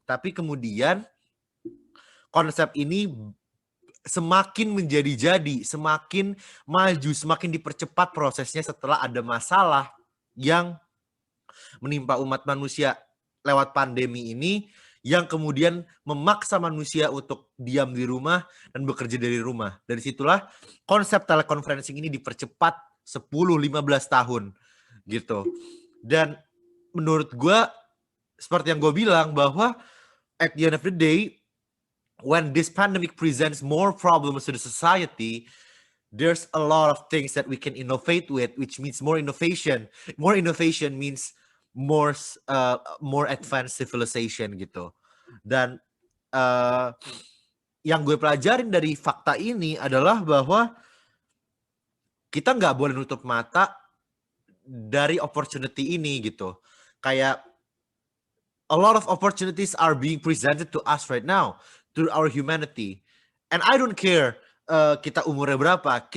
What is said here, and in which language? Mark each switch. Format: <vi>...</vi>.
<id>Tapi kemudian konsep ini semakin menjadi-jadi, semakin maju, semakin dipercepat prosesnya setelah ada masalah yang menimpa umat manusia lewat pandemi ini, yang kemudian memaksa manusia untuk diam di rumah dan bekerja dari rumah. Dari situlah konsep teleconferencing ini dipercepat 10-15 tahun gitu. Dan menurut gue, seperti yang gue bilang, bahwa</id> <en>at the end of the day, when this pandemic presents more problems to the society, there's a lot of things that we can innovate with, which means more innovation. More innovation means more advanced civilization gitu.</en> <id>Dan yang gue pelajarin dari fakta ini adalah bahwa kita nggak boleh nutup mata dari opportunity ini gitu.</id> <en>Kayak a lot of opportunities are being presented to us right now through our humanity, and I don't care</en> <id>kita umurnya berapa.</id>